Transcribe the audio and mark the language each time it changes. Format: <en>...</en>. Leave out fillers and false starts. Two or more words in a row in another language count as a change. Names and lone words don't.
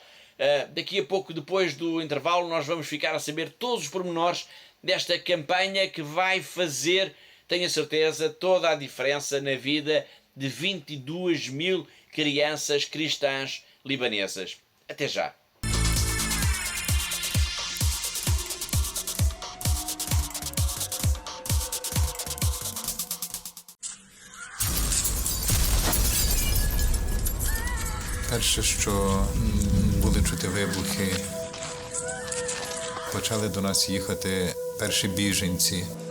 <pt>Daqui a pouco, depois do intervalo, nós vamos ficar a saber todos os pormenores desta campanha que vai fazer, tenho a certeza, toda a diferença na vida de 22 mil crianças cristãs libanesas. Até já!</pt> <uk>Перше, що були чути вибухи, почали до нас їхати перші біженці.</uk>